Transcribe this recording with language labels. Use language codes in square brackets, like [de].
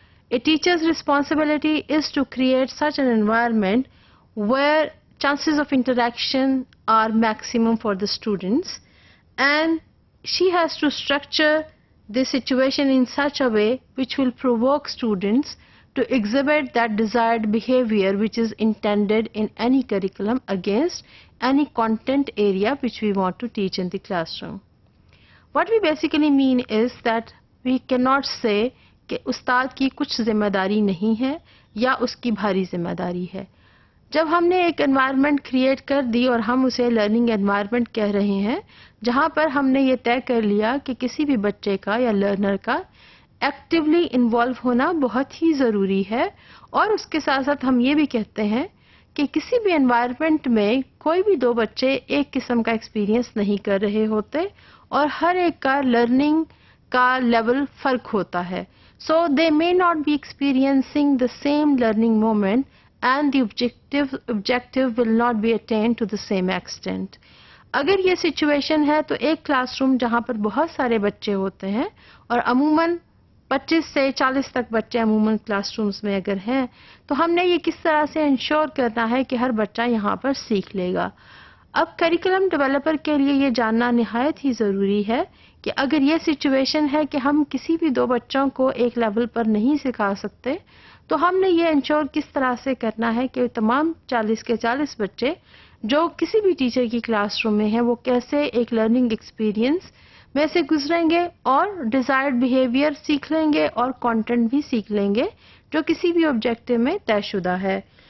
[en] A teacher's responsibility is to create such an environment where chances of interaction are maximum for the students, and she has to structure the situation in such a way which will provoke students to exhibit that desired behavior which is intended in any curriculum against any content area which we want to teach in the classroom. What we basically mean is that we cannot say [ur] کہ استاد کی کچھ ذمہ داری نہیں ہے یا اس کی بھاری ذمہ داری ہے. جب ہم نے ایک انوائرمنٹ کریٹ کر دی اور ہم اسے لرننگ انوائرمنٹ کہہ رہے ہیں جہاں پر ہم نے یہ طے کر لیا کہ کسی بھی بچے کا یا لرنر کا ایکٹیولی انوالو ہونا بہت ہی ضروری ہے، اور اس کے ساتھ ساتھ ہم یہ بھی کہتے ہیں کہ کسی بھی انوائرمنٹ میں کوئی بھی دو بچے ایک قسم کا ایکسپیرینس نہیں کر رہے ہوتے اور ہر ایک کا لرننگ کا لیول فرق ہوتا ہے. [en] So they may not be experiencing the same learning moment and the objective will not be attained to the same extent. [ur] اگر یہ سچویشن ہے تو ایک کلاس روم جہاں پر بہت سارے بچے ہوتے ہیں اور عموماً 25 سے 40 تک بچے عموماً کلاس رومز میں اگر ہیں تو ہم نے یہ کس طرح سے انشور کرنا ہے کہ ہر بچہ یہاں پر سیکھ لے گا. اب کریکولم ڈیولپر کے لیے یہ جاننا نہایت ہی ضروری ہے کہ اگر یہ سچویشن ہے کہ ہم کسی بھی دو بچوں کو ایک لیول پر نہیں سکھا سکتے تو ہم نے یہ انشور کس طرح سے کرنا ہے کہ تمام 40 کے 40 بچے جو کسی بھی ٹیچر کی کلاس روم میں ہیں وہ کیسے ایک لرننگ ایکسپیرینس میں سے گزریں گے اور ڈیزائرڈ بیہیویئر سیکھ لیں گے اور کانٹینٹ بھی سیکھ لیں گے جو کسی بھی آبجیکٹو میں طے شدہ ہے.